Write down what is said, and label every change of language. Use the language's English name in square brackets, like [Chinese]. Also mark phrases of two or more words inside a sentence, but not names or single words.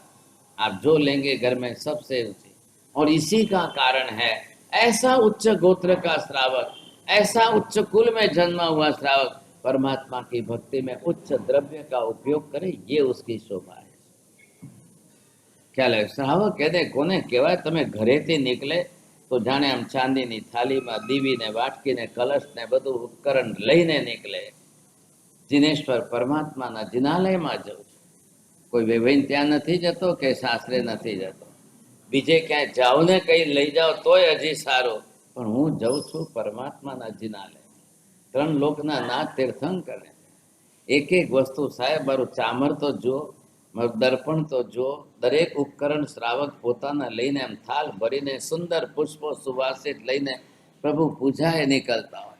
[Hindi] आप जो लेंगे घर में सबसे ऊंची. और इसी का कारण है ऐसा उच्च गोत्र का श्रावक, ऐसा उच्च कुल में जन्मा हुआ श्रावक परमात्मा की भक्ति में उच्च द्रव्य का उपयोग करे, ये उसकी शोभा है. ख्याल है? [Gujarati] શ્રાવક કહેતે કોને કહેવાય? તમે ઘરેથી નિકળે તો જાણે આમ ચાંદીની થાળીમાં દીવીને વાટકીને કલશને બધું ઉપકરણ લઈને નીકળે. જિનેશ્વર પરમાત્માના જિનાલયમાં जઉં છું. કોઈ વેવાઈને ત્યાં નથી જતો કે સાસરે નથી જતો, બીજે ક્યાંય જાઓ ને કઈ લઈ જાઓ તોય હજી સારું, પણ હું જઉં છું પરમાત્માના જિનાલે, 3 લોકના નાથ તીર્થંકરે. એક એક વસ્તુ સાહેબ, મારું ચામર તો જુઓ, મારું દર્પણ તો જુઓ, દરેક ઉપકરણ શ્રાવક પોતાના લઈને એમ થાલ ભરીને સુંદર પુષ્પો સુવાસિત લઈને પ્રભુ પૂજાએ નીકળતા હોય.